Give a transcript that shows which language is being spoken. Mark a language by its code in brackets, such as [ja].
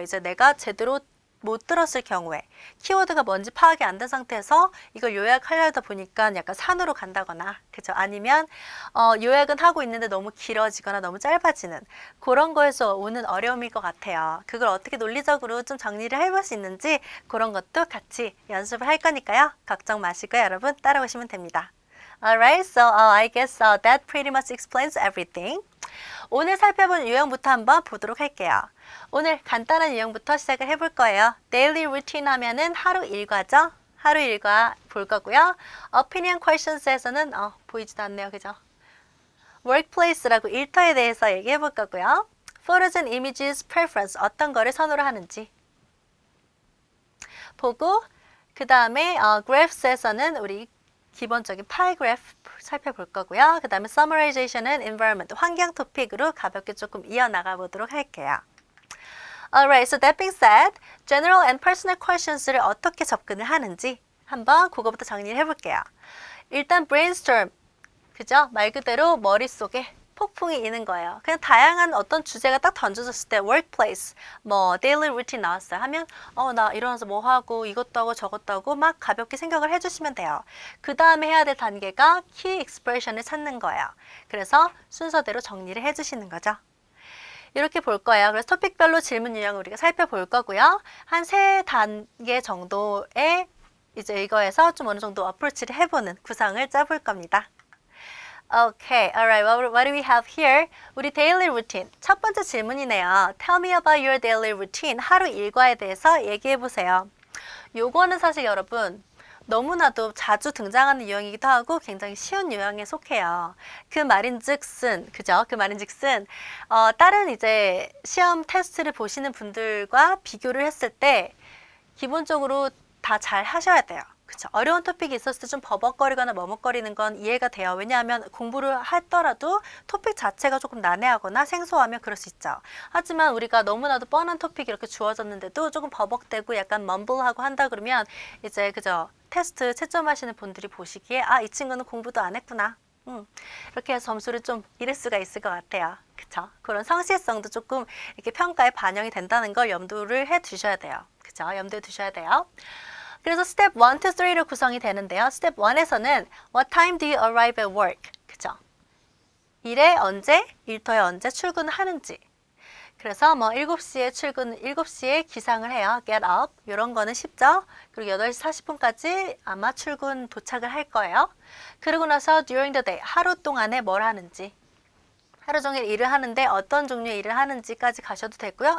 [ko] 이제 내가 제대로 못 들었을 경우에 키워드가 뭔지 파악이 안 된 상태에서 이걸 요약하려다 보니까 약간 산으로 간다거나, 그죠? 아니면 요약은 하고 있는데 너무 길어지거나 너무 짧아지는 그런 거에서 오는 어려움일 것 같아요. 그걸 어떻게 논리적으로 좀 정리를 해볼 수 있는지 그런 것도 같이 연습을 할 거니까요. 걱정 마시고요. 여러분 따라오시면 됩니다. [en] Alright, so I guess that pretty much explains everything. [ko] 오늘 살펴본 유형부터 한번 보도록 할게요. 오늘 간단한 유형부터 시작을 해볼 거예요. Daily routine 하면은 하루 일과죠. 하루 일과 볼 거고요. Opinion questions에서는 보이지도 않네요. 그죠? Workplace라고 일터에 대해서 얘기해 볼 거고요. Photos and images preference, 어떤 거를 선호를 하는지 보고, 그 다음에 graphs에서는 우리 기본적인 파이 그래프 살펴볼 거고요. 그 다음에 summarization은 environment, 환경 토픽으로 가볍게 조금 이어나가 보도록 할게요. [en] Alright, so that being said, general and personal questions를 [ko] 어떻게 접근을 하는지 한번 그거부터 정리를 해볼게요. 일단 brainstorm, 그죠? 말 그대로 머릿속에 폭풍이 있는 거예요. 그냥 다양한 어떤 주제가 딱 던져졌을 때 workplace, 뭐 daily routine 나왔어요 하면 나 일어나서 뭐 하고 이것도 하고 저것도 하고 막 가볍게 생각을 해주시면 돼요. 그 다음에 해야 될 단계가 key expression을 찾는 거예요. 그래서 순서대로 정리를 해주시는 거죠. 이렇게 볼 거예요. 그래서 토픽별로 질문 유형을 우리가 살펴볼 거고요. 한 3단계 정도의 이제 이거에서 좀 어느 정도 어프로치를 해보는 구성을 짜볼 겁니다. [en] Okay, alright, what do we have here? [ko] 우리 [en] daily routine. [ko] 첫 번째 질문이네요. [en] Tell me about your daily routine. [ko] 하루 일과에 대해서 얘기해 보세요. 요거는 사실 여러분 너무나도 자주 등장하는 유형이기도 하고 굉장히 쉬운 유형에 속해요. 그 말인즉슨, 그죠? 그 말인즉슨 다른 이제 시험 테스트를 보시는 분들과 비교를 했을 때 기본적으로 다 잘 하셔야 돼요. 그쵸? 어려운 토픽이 있었을 때 좀 버벅거리거나 머뭇거리는 건 이해가 돼요. 왜냐하면 공부를 하더라도 토픽 자체가 조금 난해하거나 생소하면 그럴 수 있죠. 하지만 우리가 너무나도 뻔한 토픽이 이렇게 주어졌는데도 조금 버벅대고 약간 멈블하고 한다 그러면 이제 그죠? 테스트 채점하시는 분들이 보시기에 아, 이 친구는 공부도 안 했구나. 이렇게 해서 점수를 좀 잃을 수가 있을 것 같아요. 그쵸? 그런 성실성도 조금 이렇게 평가에 반영이 된다는 걸 염두를 해 두셔야 돼요. 그쵸? 염두에 두셔야 돼요. 그래서 스텝 1, 2, 3로 구성이 되는데요. 스텝 1에서는 [en] What time do you arrive at work? [ko] 그쵸? 일에 언제, 일터에 언제 출근하는지. 그래서 뭐 7시에 7시에 기상을 해요. [en] Get up. [ko] 이런 거는 쉽죠? 그리고 8시 40분까지 아마 출근 도착을 할 거예요. 그러고 나서 [en] during the day, [ko] 하루 동안에 뭘 하는지. 하루 종일 일을 하는데 어떤 종류의 일을 하는지까지 가셔도 되고요.